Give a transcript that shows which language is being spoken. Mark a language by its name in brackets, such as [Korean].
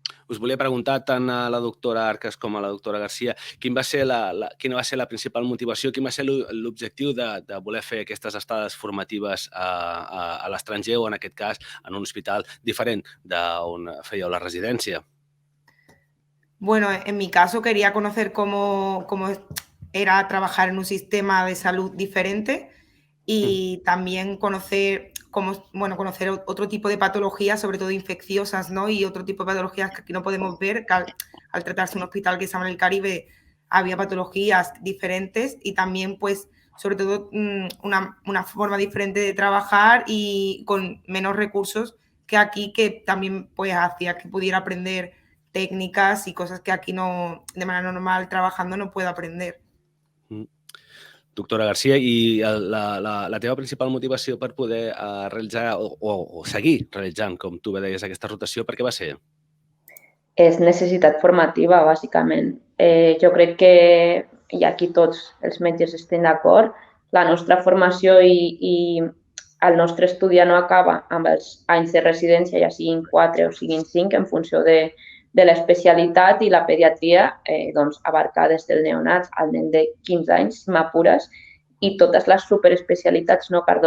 [Catalan] Us volia preguntar tant a la doctora Arcas com a la doctora Garcia quina va ser la principal motivació, quin va ser l'objectiu de voler fer aquestes estades formatives a l'estranger o, en aquest cas, en un hospital diferent d'on fèieu la residència. [Spanish] Bueno, en mi caso quería conocer cómo era trabajar en un sistema de salud diferente y también conocer otro tipo de patologías, sobre todo infecciosas, ¿no? Y otro tipo de patologías que aquí no podemos ver, que al tratarse un hospital que estaba en el Caribe había patologías diferentes y también, pues, sobre todo una forma diferente de trabajar y con menos recursos que aquí, que también pues hacía que pudiera aprender técnicas y cosas que aquí no, de manera normal, trabajando, no puedo aprender. [Catalan] Doctora Garcia, i la teva principal motivació per poder realitzar o seguir realitzant, com tu bé deies, aquesta rotació, per què va ser? És necessitat formativa, bàsicament. Jo crec que, i aquí tots els metges estem d'acord, la nostra formació i el nostre estudi no acaba amb els anys de residència, ja siguin 4 o siguin 5, en funció de l'especialitat, i la pediatria doncs, abarca des del neonat al nen de 15 anys, si m'apures, i totes les superespecialitats, no?